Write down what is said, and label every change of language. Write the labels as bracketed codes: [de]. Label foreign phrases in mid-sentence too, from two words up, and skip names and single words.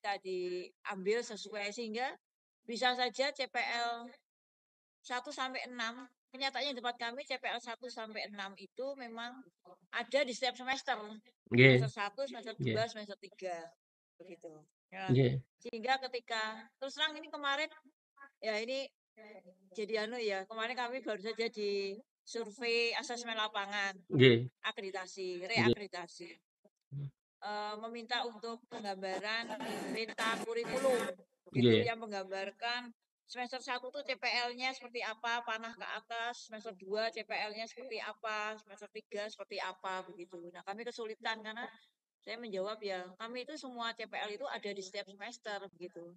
[id] bisa diambil sesuai sehingga bisa saja CPL 1 sampai 6, kenyataannya di tempat kami CPL 1 sampai 6 itu memang ada di setiap semester. Nggih, Semester 1, semester nggih, 2, semester 3 begitu. Nah, nggih, sehingga ketika terus terang ini kemarin ya ini jadi kemarin kami baru saja di survei asesmen lapangan, nggih, akreditasi, nggih, reakreditasi. Meminta untuk penggambaran peta kurikulum gitu nggih, yang menggambarkan semester 1 tuh CPL-nya seperti apa, panah ke atas, semester 2 CPL-nya seperti apa, semester 3 seperti apa begitu. Nah, kami kesulitan karena saya menjawab ya, kami itu semua CPL itu ada di setiap semester begitu.